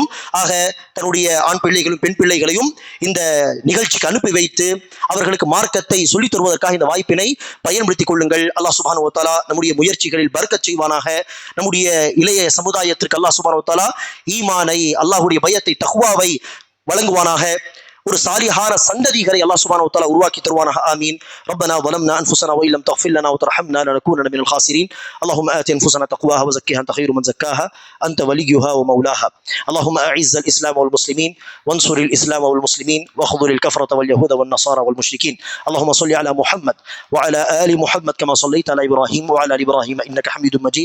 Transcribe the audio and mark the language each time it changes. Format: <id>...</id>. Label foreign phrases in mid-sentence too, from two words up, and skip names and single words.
<ta>ஆக தன்னுடைய ஆண் பிள்ளைகளும் பெண் பிள்ளைகளையும் இந்த நிகழ்ச்சிக்கு அனுப்பி வைத்து அவர்களுக்கு மார்க்கத்தை சொல்லித் தருவதற்காக இந்த வாய்ப்பினை பயன்படுத்திக் கொள்ளுங்கள்.</ta> <ar>الله سبحانه وتعالى</ar> <ta>நம்முடைய முயற்சிகளில் பரக்கத் செய்வானாக. நம்முடைய இளைய சமுதாயத்திற்கு</ta> <ar>الله سبحانه وتعالى</ar> <ta>ஈமானை, அல்லாஹ்வுடைய பயத்தை, தக்வாவை வழங்குவானாக. ஒரு சாலிஹான சந்ததிகளை</ta> <ar>الله سبحانه وتعالى</ar> <ta>உருவாக்கி தருவானாக. ஆமீன்.</ta> <ar>ரப்பனா ظلمنا أنفسنا وإن لم تغفر لنا وترحمنا لنكونن من الخاسرين. اللهم آت أنفسنا تقواها وزكها أنت خير من زكاها أنت وليها ومولاها. اللهم أعز الإسلام والمسلمين وانصر الإسلام والمسلمين واخذل الكفرة واليهود والنصارى والمشركين. اللهم صل على محمد وعلى آل محمد كما صليت على إبراهيم وعلى آل إبراهيم إنك حميد مجيد.</ar>